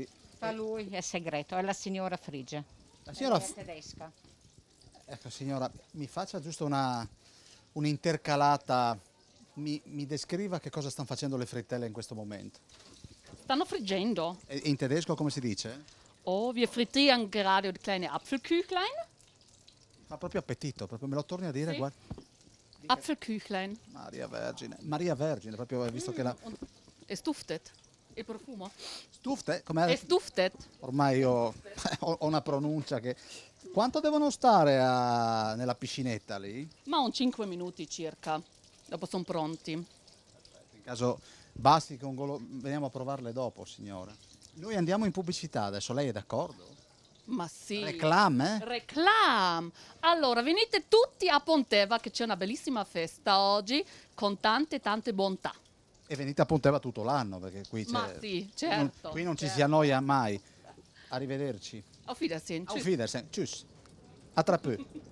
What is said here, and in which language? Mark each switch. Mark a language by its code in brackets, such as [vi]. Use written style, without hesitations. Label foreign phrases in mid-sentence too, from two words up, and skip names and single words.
[it] Per lui è segreto, è la signora Frigge. La signora è tedesca. Ecco signora, mi faccia giusto un'intercalata, mi descriva che cosa stanno facendo le frittelle in questo momento. Stanno friggendo. E in tedesco come si dice? [de] Oh, wir frittieren gerade kleine Apfelküchlein. [it] Fa proprio appetito, proprio me lo torni a dire, Sì. guarda. [de] Apfelküchlein. [it] Maria Vergine, proprio visto che la... [de] Es duftet. [it] Il profumo. Stufte? Com'è? [de] Es duftet. [it] Ormai io ho una pronuncia che... Quanto devono stare nella piscinetta lì? Ma un 5 minuti circa. Dopo sono pronti. In caso basti con veniamo a provarle dopo, signora. Noi andiamo in pubblicità adesso, lei è d'accordo? Ma sì. Reclame? Reclam. Allora, venite tutti a Pontebba che c'è una bellissima festa oggi con tante bontà. E venite a Pontebba tutto l'anno perché qui c'è... Ma sì, certo. Qui non ci si annoia mai. Arrivederci. [de] Auf Wiedersehen. Auf Wiedersehen. Tschüss. A tra peu.